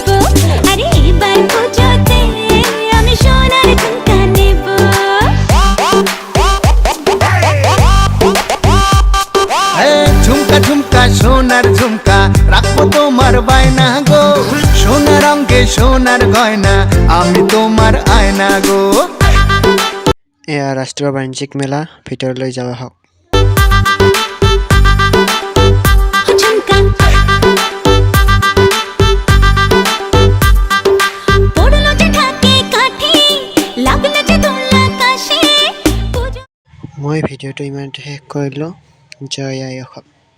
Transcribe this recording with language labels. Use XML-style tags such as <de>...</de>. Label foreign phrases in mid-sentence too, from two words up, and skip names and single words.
<bn>আরে এবার পুজোতে আমি সোনার ঝুমকা নেব। ঝুমকা ঝুমকা সোনার ঝুমকা রাখবো তোমার বায়না গো। সোনার অঙ্গে সোনার গয়না আমি তোমার আয়না গো।</bn> <as>এয়া ৰাষ্ট্ৰীয় বাণিজ্যিক মেলা, ভিতৰলৈ যাওঁ আহক।</as> <bn>ঝুমকা পড়লো যে ঢাকে কাঠি, লাগলো যে দোলা কাশে।</bn> <as>মই ভিডিঅ'টো ইমানতে শেষ কৰিলোঁ। জয় আই অসম।</as>